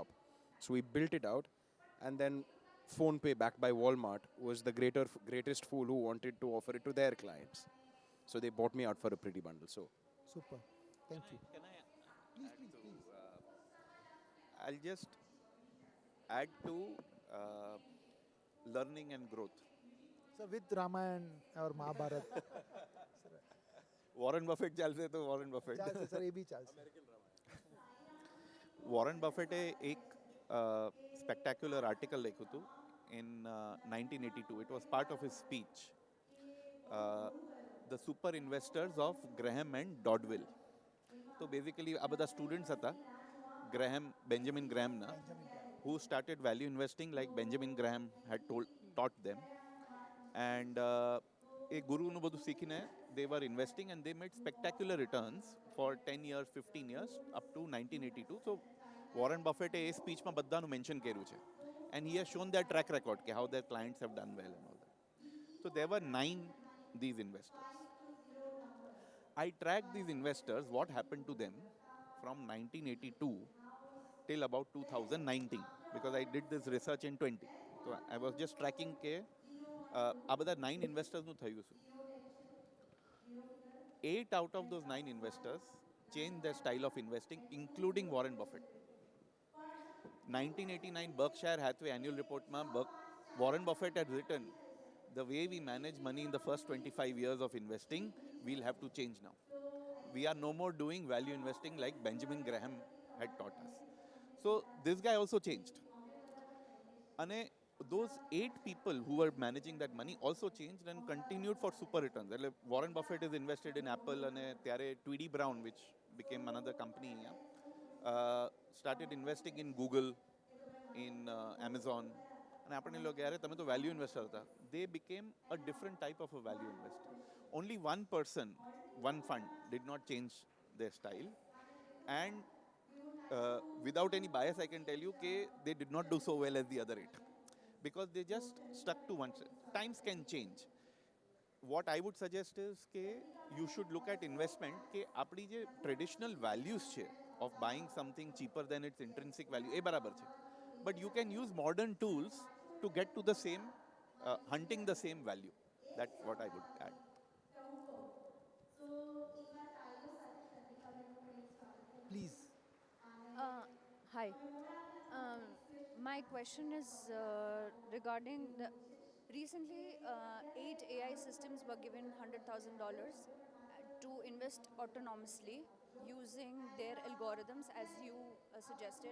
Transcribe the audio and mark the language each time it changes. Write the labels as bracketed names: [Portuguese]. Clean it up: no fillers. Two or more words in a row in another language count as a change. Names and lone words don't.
[English] So we built it out, and then PhonePe, backed by Walmart, was the greatest fool who wanted to offer it to their clients. So they bought me out for a pretty bundle. So Super. Thank you. Can I Please, add please, to, please. I'll just add to learning and growth. So with Ramayana or Mahabharat, [Gujarati] વોરન બફેટ ચાલશે તો વોરન બફેટ. ચાલશે સર, એ બી ચાલશે. વોરન બફેટે એક [English] spectacular article [Gujarati] લખ્યું હતું in 1982. [English] It was part of his speech. The super investors of Graham and Dodville. So basically [Gujarati] આ બધા સ્ટુડન્ટ્સ હતા Benjamin Graham na, [English] who started value investing like Benjamin Graham had taught them. And a [Gujarati] guru nu બધું શીખીને [English] they were investing and they made spectacular returns for 10 years, 15 years up to 1982. [Gujarati] So Warren Buffett એ સ્પીચમાં બધાનું મેન્શન કર્યું છે. [English] And he has shown their track record, how their clients have done well and all that. So there were 9 these investors. I tracked these investors, what happened to them from 1982 till about 2019, because I did this research in 20. So I was just tracking [Gujarati] આ બધા 9 investors નું થયું શું. [English] 8 out of those 9 investors changed their style of investing, including Warren Buffett. 1989 Berkshire Hathaway annual report ma Warren Buffett had written, the way we manage money in the first 25 years of investing, we'll have to change now. we are no more doing value investing like Benjamin Graham had taught us. So this guy also changed. And those 8 people who were managing that money also changed and continued for super returns. એટલે Warren Buffett is invested in Apple and ત્યારે Tweedy Brown, which became another company, started investing in Google, in Amazon. [Gujarati] And આપણે લોકો યારે તમે તો [English] value investor [Gujarati] હતા. [English] They became a different type of a value investor. Only one person, one fund did not change their style. And without any bias, I can tell you that they did not do so well as the other 8 because they just stuck to one. Times can change. What I would suggest is that you should look at investment [Gujarati] કે આપણી જે [English] traditional values છે of buying something cheaper than its intrinsic value [Gujarati] એ બરાબર છે. [English] But you can use modern tools to get to the same, hunting the same value. That's what I would add. Please. Hi. My question is regarding the recently 8 AI systems were given $100,000 to invest autonomously using their algorithms as you suggested.